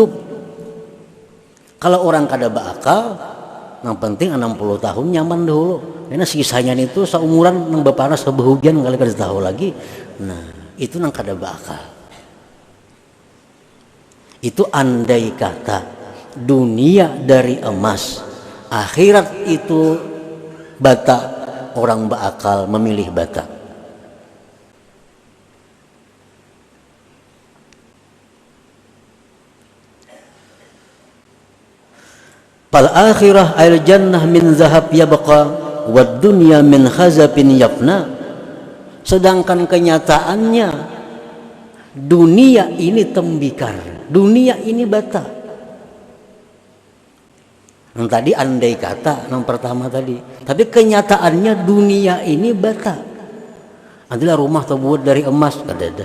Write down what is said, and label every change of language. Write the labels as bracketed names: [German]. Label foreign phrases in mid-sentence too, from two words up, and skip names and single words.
[Banjar] Kalau orang kada berakal, yang penting 60 tahun nyaman dulu, karena sisanya itu seumuran nang berpanas sebehujan kali kada tahu lagi. Nah, itu nang kada berakal. Itu andai kata dunia dari emas, akhirat itu bata, orang berakal memilih bata. [Arabic] فالآخرة الجنة من ذهب يبقى والدنيا من خزف يفنى. [Indonesian] Sedangkan kenyataannya dunia ini tembikar, dunia ini bata. Yang tadi andai kata, yang pertama tadi. Tapi kenyataannya dunia ini bata. Adalah rumah terbuat dari emas, [Banjar] kada ada.